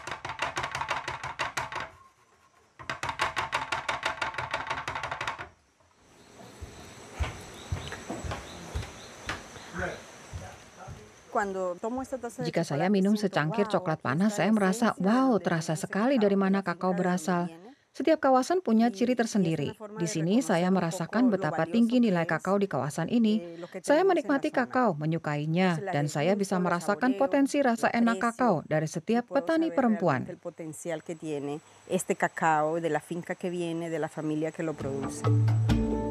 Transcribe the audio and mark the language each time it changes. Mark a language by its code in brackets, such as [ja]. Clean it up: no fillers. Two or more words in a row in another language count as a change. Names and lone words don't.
[id] Jika saya minum secangkir coklat panas, saya merasa, wow, terasa sekali dari mana kakao berasal. Setiap kawasan punya ciri tersendiri. Di sini saya merasakan betapa tinggi nilai kakao di kawasan ini. Saya menikmati kakao, menyukainya, dan saya bisa merasakan potensi rasa enak kakao dari setiap petani perempuan. [es] Este cacao de la finca que viene, de la familia que lo produce.